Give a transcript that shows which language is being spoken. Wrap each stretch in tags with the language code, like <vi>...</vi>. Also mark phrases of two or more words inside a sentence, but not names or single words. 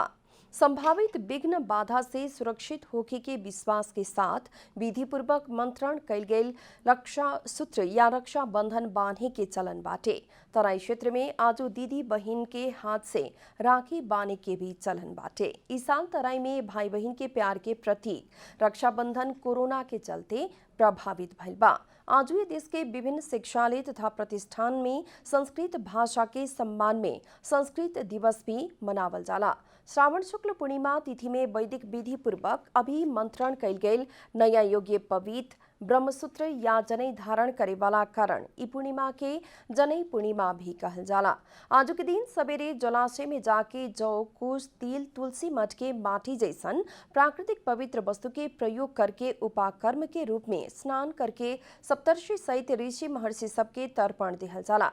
<bho>संभावित विघ्न बाधा से सुरक्षित होके के विश्वास के साथ विधि पूर्वक मंत्रण कल गई रक्षा सूत्र या रक्षा बंधन बांधे के चलन बाटे। तराई क्षेत्र में आज दीदी बहन के हाथ से राखी बांधे के भी चलन बाटे। इस साल तराई में भाई बहन के प्यार के प्रतीक रक्षाबंधन कोरोना के चलते प्रभावित भइल बा। आज भी देश के विभिन्न शिक्षालय तथा प्रतिष्ठान में संस्कृत भाषा के सम्मान में संस्कृत दिवस भी मनावल जाला। श्रावण शुक्ल पूर्णिमा तिथि में वैदिक विधि पूर्वक अभिमंत्रण कल गई नया योग्य पवित्र ब्रह्मसूत्र या जनै धारण करे वाला कारण ई पूर्णिमा के जनै पूर्णिमा भी कहल जाला। आज के दिन सवेरे जलाशय में जाके जौ, कुश, तिल, तुलसी मठ के माटी जैसन प्राकृतिक पवित्र वस्तु के प्रयोग करके उपाकर्म के रूप में स्नान करके सप्तर्षि सहित ऋषि महर्षि सबके तर्पण दिहल जाला।</bho>